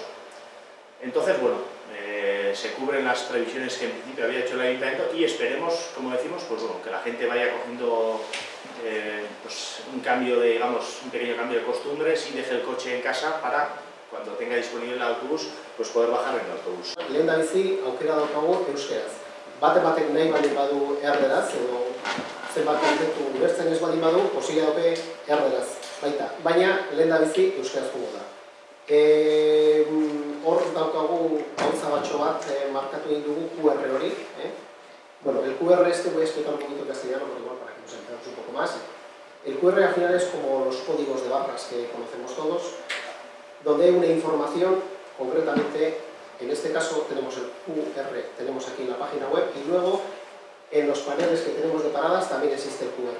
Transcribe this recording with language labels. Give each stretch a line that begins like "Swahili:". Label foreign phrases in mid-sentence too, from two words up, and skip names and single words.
Spanish: Entonces, se cubren las previsiones que en principio había hecho el ayuntamiento y esperemos, como decimos, que la gente vaya cogiendo un pequeño cambio de costumbres y deje el coche en casa para, cuando tenga disponible el autobús, poder bajar en el autobús.
Basque: Lehendabizi, aukera daukagu euskeraz. Batek nahi baldin badu erderaz, edo zenbat kontzeptu ulertzen ez baldin badu, posible dauke erderaz baita. Baina, lehendabizi euskeraz jugo da. Hor daukagu gauza batxo bat markatu egin dugu QR hori.
Spanish: El QR voy a explicar un poquito en castellano para que nos entendamos un poco más. El QR al final es como los códigos de barras que conocemos todos, donde hay una información, concretamente, en este caso tenemos el QR, tenemos aquí en la página web, y luego en los paneles que tenemos de paradas también existe el QR.